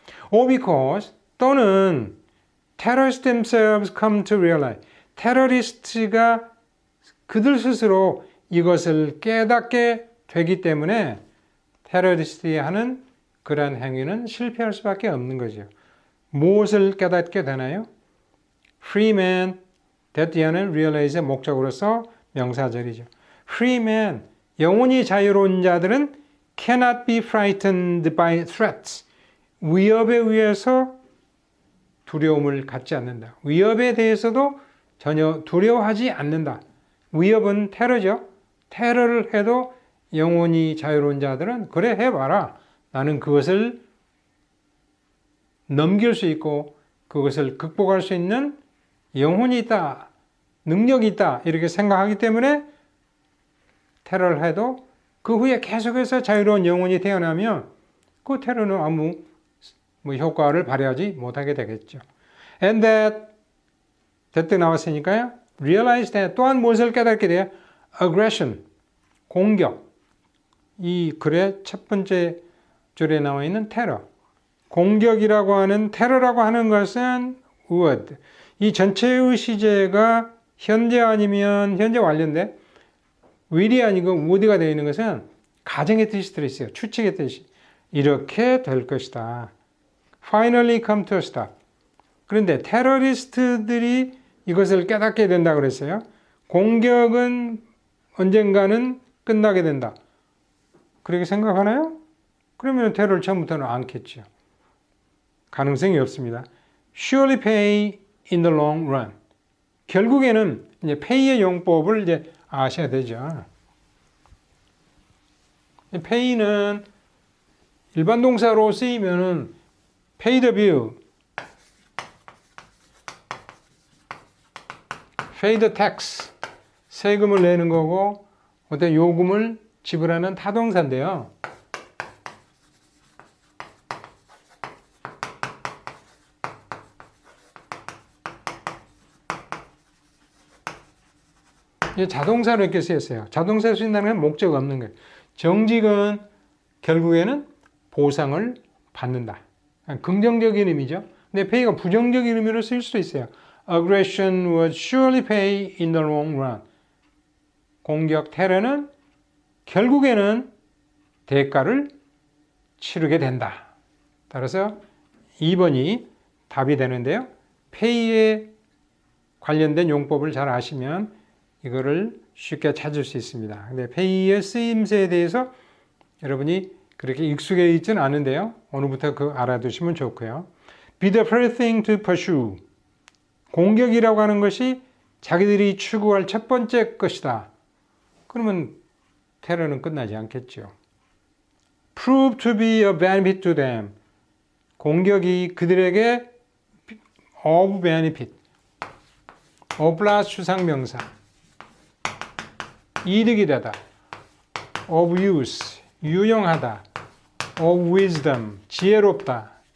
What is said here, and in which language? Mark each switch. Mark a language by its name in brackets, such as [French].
[English] Or because [Korean] 또는 [English] terrorists themselves come to realize [Korean] 테러리스트가 그들 스스로 이것을 깨닫게 되기 때문에 테러리스트가 하는 그러한 행위는 실패할 수밖에 없는 거죠. 무엇을 깨닫게 되나요? [English] Free man, [Korean] that이하는 realize의 목적으로서 명사절이죠. [English] Free man, [Korean] 영원히 자유로운 자들은 [English] cannot be frightened by threats. [Korean] 위협에 의해서 두려움을 갖지 않는다. 위협에 대해서도 전혀 두려워하지 않는다. 위협은 테러죠. 테러를 해도 영혼이 자유로운 자들은 그래 해봐라. 나는 그것을 넘길 수 있고 그것을 극복할 수 있는 영혼이 있다. 능력이 있다. 이렇게 생각하기 때문에 테러를 해도 그 후에 계속해서 자유로운 영혼이 태어나면 그 테러는 아무 효과를 발휘하지 못하게 되겠죠. [English] And that [Korean] 나왔으니까요. [English] Realize that [Korean] 또한 무엇을 깨닫게 돼요? Aggression, 공격. 이 글의 첫 번째 줄에 나와 있는 테러. 공격이라고 하는 테러라고 하는 것은 would. 이 전체의 시제가 현재 아니면 현재 완료인데 will이 아니고 would가 되어 있는 것은 가정의 뜻이 들어있어요. 추측의 뜻이. 이렇게 될 것이다. [English] Finally come to a stop. [Korean] 그런데 테러리스트들이 이것을 깨닫게 된다고 그랬어요. 공격은 언젠가는 끝나게 된다. 그렇게 생각하나요? 그러면 테러를 처음부터는 않겠죠. 가능성이 없습니다. [English] Surely pay in the long run. [Korean] 결국에는 이제 pay의 용법을 이제 아셔야 되죠. pay는 일반 동사로 쓰이면은 [English] pay the bill, pay the tax, [Korean] 세금을 내는 거고 어떤 요금을 지불하는 타동사인데요. 자동사로 이렇게 쓰였어요. 자동사로 쓰인다는 건 목적 없는 거예요. 정직은 결국에는 보상을 받는다. 긍정적인 의미죠. 근데 pay가 부정적인 의미로 쓰일 수도 있어요. [English] Aggression would surely pay in the long run. [Korean] 공격, 테러는 결국에는 대가를 치르게 된다. 따라서 2번이 답이 되는데요. pay에 관련된 용법을 잘 아시면 이거를 쉽게 찾을 수 있습니다. 근데 pay의 쓰임새에 대해서 여러분이 그렇게 익숙해 있지는 않은데요. 오늘부터 그 알아두시면 좋고요. [English] Be the first thing to pursue. [Korean] 공격이라고 하는 것이 자기들이 추구할 첫 번째 것이다. 그러면 테러는 끝나지 않겠죠. [English] Prove to be a benefit to them. [Korean] 공격이 그들에게 of benefit. of 플러스 추상명사. 이득이 되다. of use. 유용하다. of wisdom. 지혜롭다.